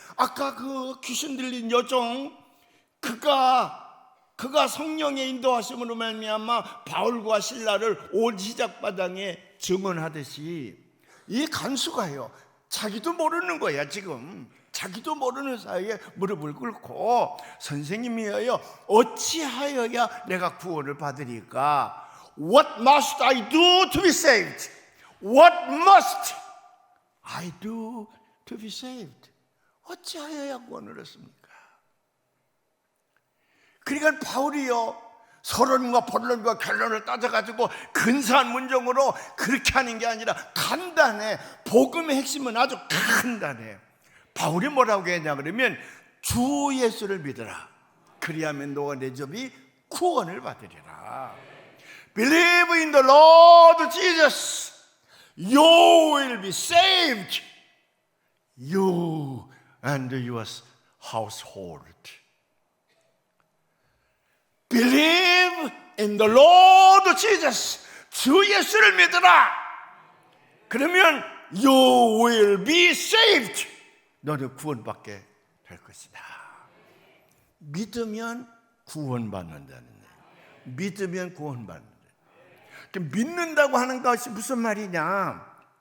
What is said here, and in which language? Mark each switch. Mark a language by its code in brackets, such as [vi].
[ko] 아까 그 귀신 들린 여종, 그가 성령의 인도하심으로 말미암아 바울과 실라를 온 시작바당에 증언하듯이 이 간수가요, 자기도 모르는 거야. 지금 자기도 모르는 사이에 무릎을 꿇고 선생님이여, 어찌하여야 내가 구원을 받으리까? [en] What must I do to be saved? What must I do to be saved? [ko] 어찌하여야 구원을 얻습니까? 그러니까 바울이요, 서론과 본론과 결론을 따져가지고 근사한 문장으로 그렇게 하는 게 아니라 간단해. 복음의 핵심은 아주 간단해. 바울이 뭐라고 했냐 그러면 주 예수를 믿어라. 그리하면 너와 내 집이 구원을 받으리라. [en] Believe in the Lord Jesus, you will be saved, you and your household. Believe in the Lord Jesus, [ko] 주 예수를 믿어라. 그러면 [en] you will be saved, [ko] 너는 구원받게 될 것이다. 믿으면 구원받는다는 거예요. 믿으면 구원받는다. 믿는다고 하는 것이 무슨 말이냐?